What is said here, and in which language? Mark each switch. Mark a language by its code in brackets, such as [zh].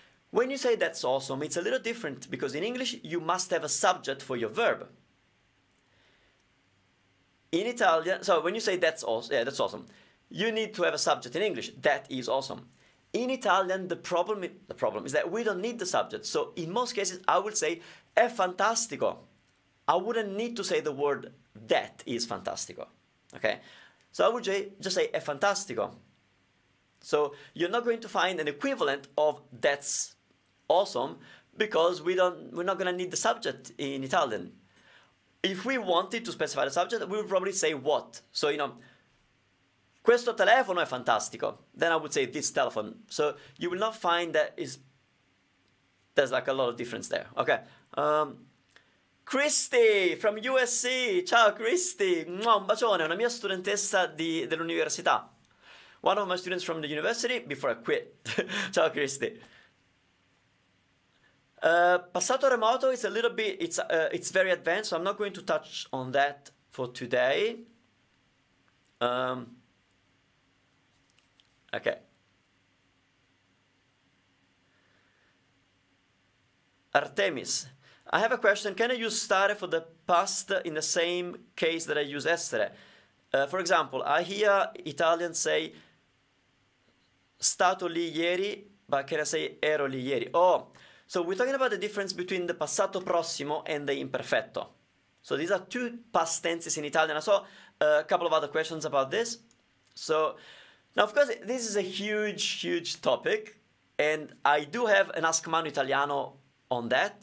[en] When you say that's awesome, it's a little different because in English you must have a subject for your verb. In Italian, so when you say that's awesome, yeah, that's awesome, you need to have a subject in English. That is awesome. In Italian, the problem is that we don't need the subject. So in most cases, I would say [it] è fantastico. [en] I wouldn't need to say the word that is fantastico. Okay? So I would just say [it] è fantastico. [en] So you're not going to find an equivalent of that's awesome because we're not going to need the subject in Italian. If we wanted to specify the subject, we would probably say what. So, you know, [it] questo telefono è fantastico. [en] Then I would say this telephone. So you will not find that there's like a lot of difference there. Okay. Christy from USC. [it] Ciao Christy. Un bacione, una mia studentessa dell'università. [en] One of my students from the university before I quit. [it] Ciao Christy. [en] Passato remoto is a little bit, it's very advanced, so I'm not going to touch on that for today. Okay. Artemis, I have a question. Can I use stare for the past in the same case that I use essere? For example, I hear Italians say [it] stato lì ieri, [en] but can I say [it] ero lì ieri? [en] Oh, so we're talking about the difference between the passato prossimo and the imperfetto. So these are two past tenses in Italian. I saw a couple of other questions about this. So now, of course, this is a huge topic, and I do have an Ask Manu Italiano on that.